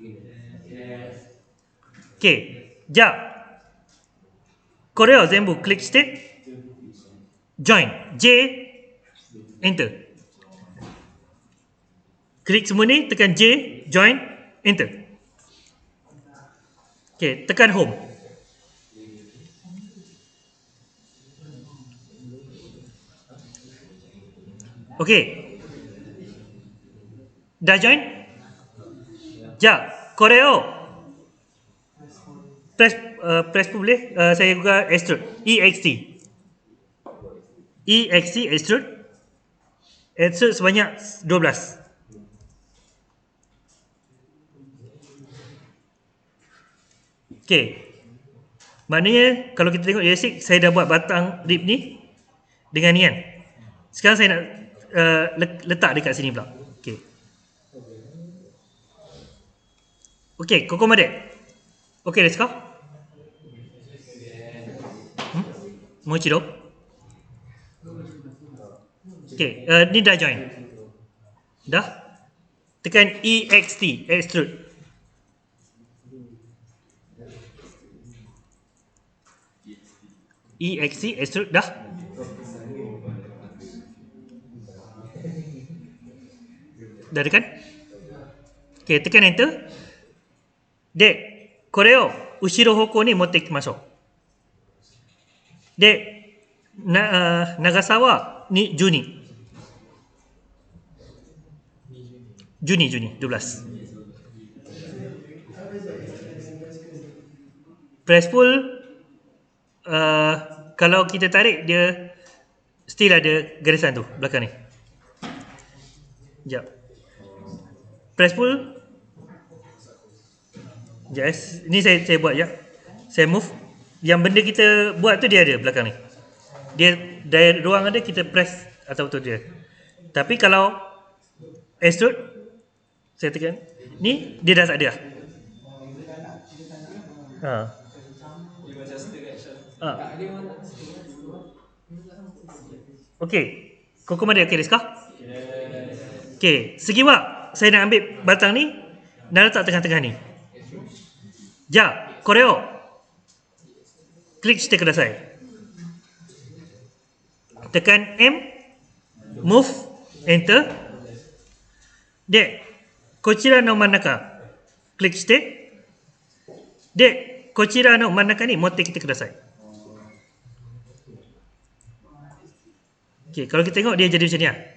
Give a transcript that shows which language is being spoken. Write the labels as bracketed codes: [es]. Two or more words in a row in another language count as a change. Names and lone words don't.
[ja] OK、じゃあこれを全部クリックして Join J Enter。 [ms] klik semua ni, tekan J Join Enter. Ok, tekan Home. Ok, dah join? [ja] じゃあこれを [ms] press pun boleh, saya guna extrude EXT extrude sebanyak 12. Ok, maknanya kalau kita tengok basic, saya dah buat batang rib ni dengan ni kan. Sekarang saya nak letak dekat sini pula. [ja] Ok, ok, ここまで OK ですか? もう一度 [ms] OK、ni dah join. Dah? Tekan EXT extrude. EXT extrude dah? Dah tekan? Ok, tekan enter. [ja] で、これを後ろ方向に持っていきましょう。で、長さは12。12 12. [ms] Press pull, kalau kita tarik dia still ada garisan tu belakang ni. Sekejap. Press pull. Sekejap, ni saya buat je. Saya move. Yang benda kita buat tu dia ada belakang ni. Dia dari ruang ada, kita press atau betul dia. Tapi kalau extrude, saya tekan ni, dia dah tak ada. [ja] Ok, ここまで OK ですか? [ms] Ok, segi wa saya nak ambil batang ni, nak letak tengah-tengah ni. [ja] じゃあこれをクリックしてください。 [ms] tekan M, move, enter. [ja] で、こちらの真ん中クリックして、で、こちらの真ん中に持ってきてください。Okay, [ms] kalau kita tengok dia jadi macam ni lah.